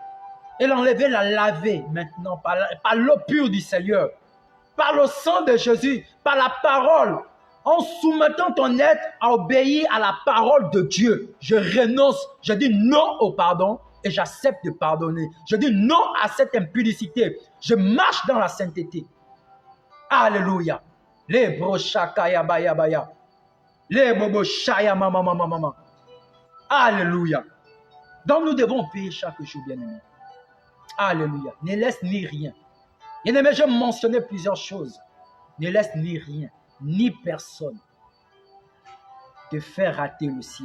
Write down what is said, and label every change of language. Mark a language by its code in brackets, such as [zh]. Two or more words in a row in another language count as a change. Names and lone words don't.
[fr] Et l'enlever, la laver maintenant par l'eau pure du Seigneur, par le sang de Jésus, par la parole. En soumettant ton être à obéir à la parole de Dieu, je renonce, je dis non au pardon et j'accepte de pardonner. Je dis non à cette impudicité. Je marche dans la sainteté. Alléluia. Les brochakaya baya baya. Les bobo shaya mama mama mama. Alléluia. Donc nous devons payer chaque jour, bien-aimés. Alléluia. Ne laisse ni rien. Bien-aimés, je mentionnais plusieurs choses. Ne laisse ni rien, ni personne te faire rater le ciel.